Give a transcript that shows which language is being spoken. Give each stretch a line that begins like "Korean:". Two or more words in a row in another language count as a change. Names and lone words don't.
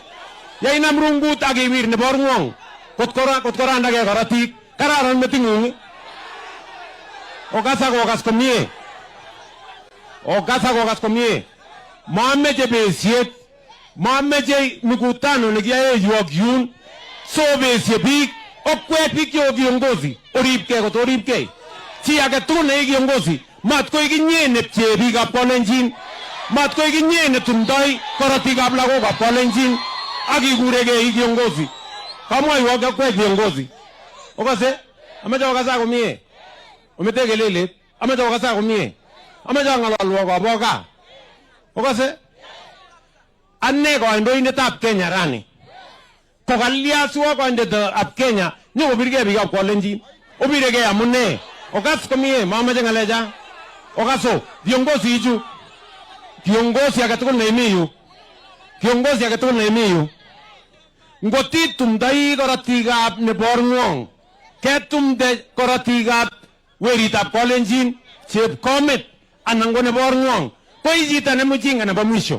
Kalenjin: Yainam rungut akiwir nebo ng'wong kot korandage korotik kararan meting'ung. Okas komie. Okas komie. Mameche besiet. Mameche mikutano nekiyae yu ak yun. So besie biik. Okwet biik cheo kiongozi. Oripkei kot oripkei. Chi age tugul ne kiongozi. Matkoi kinye nepche biikab Kalenjin. Matkoi kinye netumdoi korotikab lagokab Kalenjin. Akikuregei kiongozi. Kamwaiwok okwet kiongozi. Okase? Amache okasa komie. Omete kelele. Amache okasa komie. Amache ang'alalwok akobo gaa. Okase? Ane kandoindetab Kenya rani. Kokalya siwa kandoindetab Kenya nyokobirgei biikab Kalenjin. Obiregei amune. Okas komie mamache ng'alecha. Okaso viongozi ichu. Kiongozi age tugul neimi yu. Ngoti tumdoi korotikab nebor ng'wong. Ketumde korotikab weritab Kalenjin, Chepkomet anan ko nebor ng'wong. Ko ichito ne mjinga nebo mwisho.